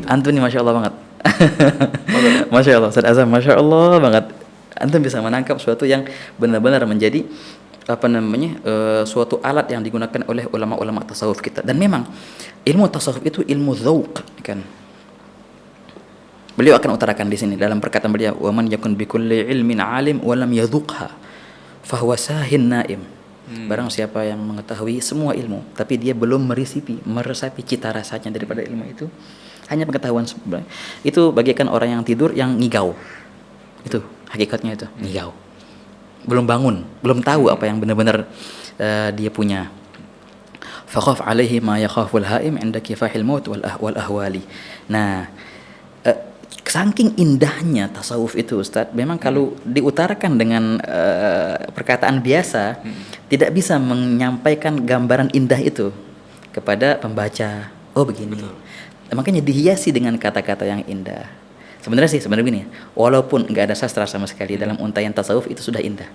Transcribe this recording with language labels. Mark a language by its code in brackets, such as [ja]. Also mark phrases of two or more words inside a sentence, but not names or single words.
[id] Antum nih [ar] ما شاء الله [id] banget. [ar] ما شاء الله, [id] Ustaz Azam, [ar] ما شاء الله [id] banget. Antum bisa menangkap sesuatu yang benar-benar menjadi apa namanya suatu alat yang digunakan oleh ulama-ulama tasawuf kita. Dan memang ilmu tasawuf itu ilmu dzauq kan. Beliau akan utarakan di sini dalam perkataan beliau, [ar] "ومن يكن بكل علم عالم ولم يذقها فهو ساه نائم." [id] Barang siapa yang mengetahui semua ilmu tapi dia belum meresapi cita rasanya daripada ilmu itu, hanya pengetahuan sebenarnya. Itu bagaikan orang yang tidur yang ngigau. Itu hakikatnya itu, ngigau. Belum bangun, belum tahu apa yang benar-benar dia punya. [ar] فخف عليه ما يخاف الهائم عند كفاح الموت والأهوال. [id] Nah, saking indahnya tasawuf itu Ustadz, memang kalau diutarakan dengan perkataan biasa tidak bisa menyampaikan gambaran indah itu kepada pembaca. Oh begini. Makanya dihiasi dengan kata-kata yang indah. Sebenarnya gini, walaupun nggak ada sastra sama sekali dalam untaian tasawuf itu sudah indah.